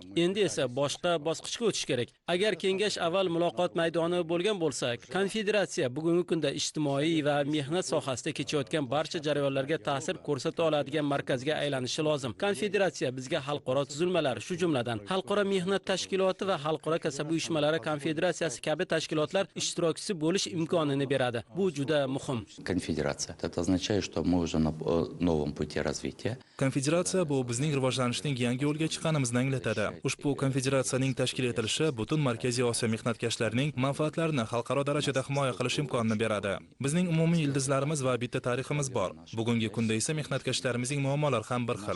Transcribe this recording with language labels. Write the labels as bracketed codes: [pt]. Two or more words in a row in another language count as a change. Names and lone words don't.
[uz] Endi esa boshqa bosqichga o'tish kerak. Agar kengash avval muloqot maydoni bo'lgan bo'lsa, konfederatsiya bugungi kunda ijtimoiy va mehnat sohasida kechayotgan barcha jarayonlarga ta'sir ko'rsata oladigan markazga aylanishi lozim. Konfederatsiya bizga xalqaro tuzilmalar, shu jumladan Xalqaro mehnat tashkiloti va Xalqaro kasaba uyushmalari konfederatsiyasi kabi tashkilotlar ishtirokchisi bo'lish imkonini beradi. Bu juda muhim. Konfederatsiya. [ru] Это означает, что мы уже на новом пути развития. [uz] Konfederatsiya bu bizning rivojlanishning yangi yo'lga chiqqanimizni anglatadi. Ushbu konfederatsiyaning tashkil etilishi butun Markaziy Osiyo mehnatkashlarining manfaatlarini xalqaro darajada himoya qilish imkonini beradi. Bizning umumiy ildizlarimiz va bitta tariximiz bor. Bugungi kunda esa mehnatkashlarimizning muammolari ham bir xil.